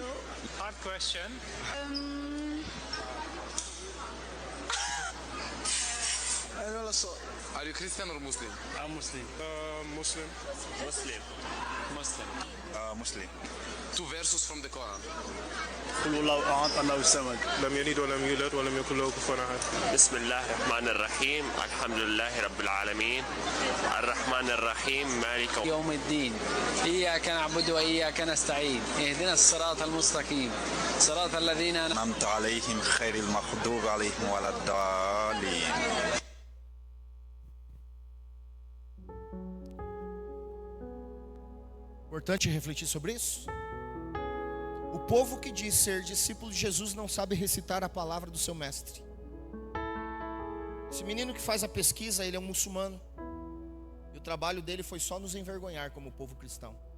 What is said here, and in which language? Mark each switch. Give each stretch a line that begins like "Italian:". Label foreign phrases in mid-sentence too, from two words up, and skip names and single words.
English: Hard question. I don't know. So. Are you Christian or Muslim? I'm Muslim. Muslim. Muslim. Muslim. Muslim. 2 verses from the Quran.
Arabic: قل الله أحد الله الصمد لم يلد ولم يولد ولم يكن له كفوا أحد. بسم الله الرحمن الرحيم الحمد لله رب العالمين الرحمن الرحيم مالك يوم الدين إياك نعبد وإياك نستعين اهدنا الصراط المستقيم صراط الذين أنعمت عليهم خير المغضوب عليهم ولا الضالين.
Portuguese: Importante refletir sobre isso. O povo que diz ser discípulo de Jesus não sabe recitar a palavra do seu mestre. Esse menino que faz a pesquisa, ele é um muçulmano, e o trabalho dele foi só nos envergonhar como povo cristão.